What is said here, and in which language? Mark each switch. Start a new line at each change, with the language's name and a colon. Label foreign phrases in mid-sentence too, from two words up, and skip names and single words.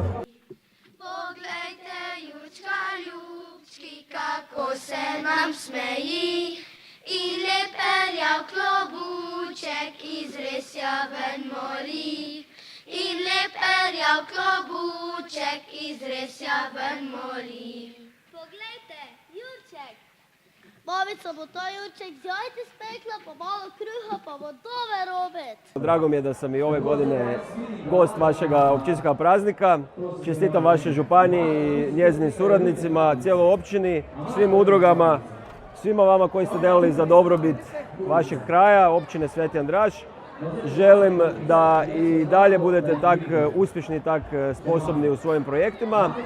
Slovenian: Poglejte, Jurčka ljubčki, kako se nam smeji, in lepenjav klobuček iz resja ven moli. In lepenjav klobuček iz resja ven moli. Poglejte, Jurček! Babica bo ta Jurček z jajci spekla, pa malo kruha, pa bo dober obed.
Croatian: Drago mi je da sam i ove godine gost vašega općinskog praznika. Čestitam vašoj županiji i njezinim suradnicima, cijeloj općini, svim udrugama, svima vama koji ste delali za dobrobit vašeg kraja, općine Sveti Andraž. Želim da i dalje budete tak uspješni i tak sposobni u svojim projektima.